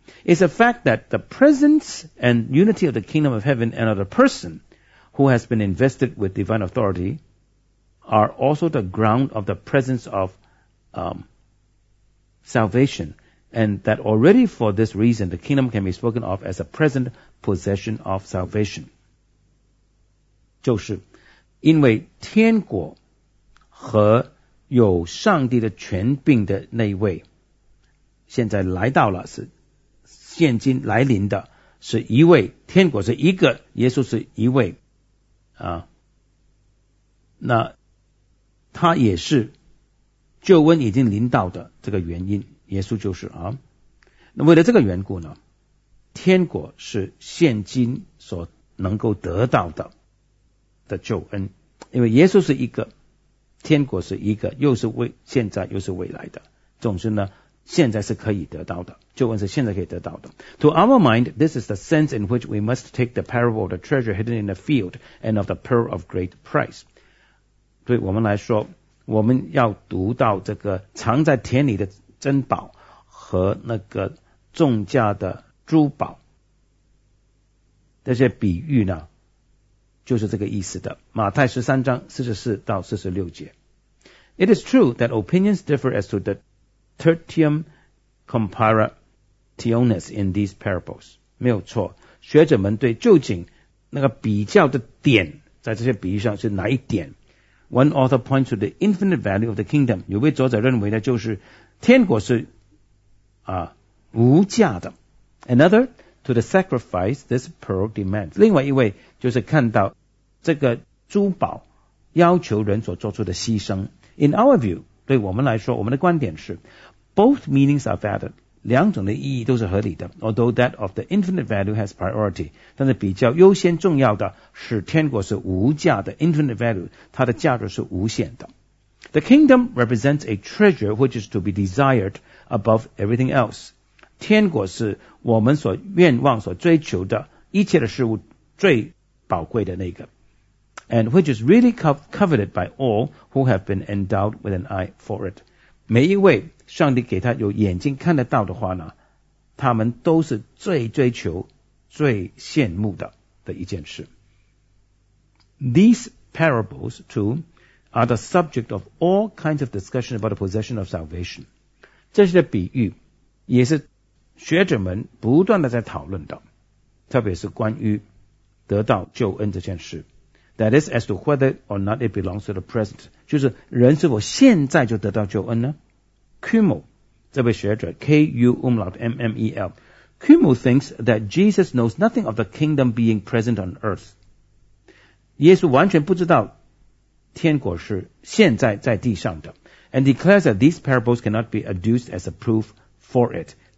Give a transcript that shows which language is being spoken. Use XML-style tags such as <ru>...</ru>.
<en>It's a fact that the presence and unity of the kingdom of heaven and of the person who has been invested with divine authority are also the ground of the presence of salvation, and that already for this reason the kingdom can be spoken of as a present possession of salvation.</en> <zh>就是因为天国和有上帝的权柄的那一位现在来到了，是现今来临的，是一位，天国是一个，耶稣是一位啊。那他也是救恩已经临到的这个原因，耶稣就是啊。那为了这个缘故呢，天国是现今所能够得到的救恩，因为耶稣是一个，天国是一个，又是未现在又是未来的，总之呢现在是可以得到的，救恩是现在可以得到的。</zh> <en>To our mind, this is the sense in which we must take the parable of the treasure hidden in the field and of the pearl of great price.</en> <zh>对我们来说，我们要读到这个藏在田里的珍宝和那个重价的珠宝，这些比喻呢就是这个意思的。马太13:44-46。</zh> <en>It is true that opinions differ as to the tertium comparationis in these parables.</en> <zh>没有错，学者们对究竟那个比较的点在这些比喻上是哪一点。</zh> <en>One author points to the infinite value of the kingdom.</en> <zh>有位作者认为的就是天国是无价的。</zh> <en>Another to the sacrifice this pearl demands.</en> <zh>另外一位就是看到这个珠宝要求人所做出的牺牲。</zh> <en>In our view,</en> <zh>对我们来说，我们的观点是</zh> <en>both meanings are valid，</en> <zh>两种的意义都是合理的。</zh> <en>although that of the infinite value has priority，</en> <zh>但是比较优先重要的是天国是无价的，</zh> <en>infinite value，</en> <zh>它的价值是无限的。</zh> <en>The kingdom represents a treasure which is to be desired above everything else，</en> <zh>天国是我们所愿望所追求的一切的事物最宝贵的那个。</zh> <en>And which is really coveted by all who have been endowed with an eye for it.</en> <zh>每一位上帝给他有眼睛看得到的话呢，他们都是最追求、最羡慕的一件事。</zh> <en>These parables, too, are the subject of all kinds of discussion about the possession of salvation.</en> <zh>这些的比喻也是学者们不断的在讨论的，特别是关于得到救恩这件事。</zh> <en>That is as to whether or not it belongs to the present.</en> <zh>就是人是否现在就得到救恩呢？</zh> <en>Kummel</en> <zh>这位学者</zh> <en>K-U-M-L-E-L Kummel thinks that Jesus knows nothing of the kingdom being present on earth.</en> <zh>耶稣完全不知道天国是现在在地上的，</zh> <en>and declares that these parables cannot be adduced as a proof for it.</en>